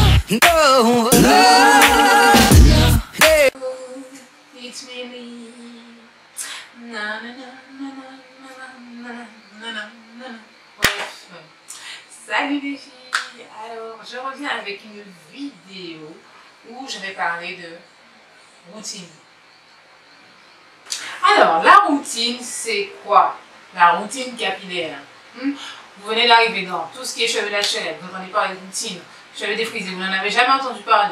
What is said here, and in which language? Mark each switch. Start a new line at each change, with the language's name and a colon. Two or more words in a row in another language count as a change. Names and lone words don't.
English: No. It's me. Na, na, na, na, na, na, na, na, na.
French: Bref. Salut les filles. Alors, je reviens avec une vidéo où je vais parler de routine. Alors, la routine, c'est quoi? La routine capillaire. Vous venez d'arriver dans tout ce qui est cheveux naturels, vous entendez parler de routine, cheveux défrisés, vous n'en avez jamais entendu parler.